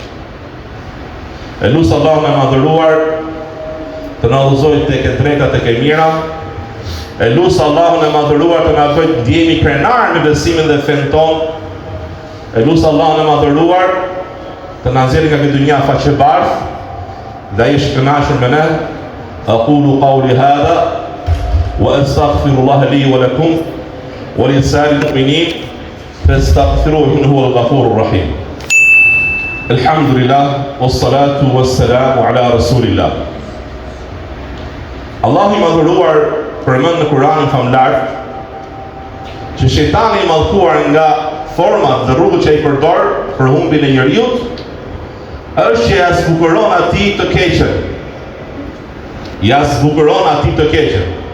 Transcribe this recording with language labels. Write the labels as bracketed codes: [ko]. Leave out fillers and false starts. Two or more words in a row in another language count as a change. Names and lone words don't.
[sq] E lutë Allahun e madhëruar të na udhëzojë tek e drejta, tek e mira. E lutë Allahun e madhëruar të na bëjë të ndjehemi krenar në besimin dhe fen tonë. E lutë Allahun e madhëruar të na nxjerrë nga këtë dynja faqebardh dhe ai është kënaqur me ne. [ar] أقول قولي هذا وأستغفر الله لي ولكم ولسائر المؤمنين فاستغفروه إنه هو الغفور الرحيم. الحمد لله والصلاة والسلام على رسول الله. [sq] Allahu i madhëruar përmend në Kur'anin famlar që shejtani i mallkuar nga format dhe rrugët që i përdor për humbin e njerëzit është që ja zbukuron atij të keqen. Ja zbukuron atij të keqen.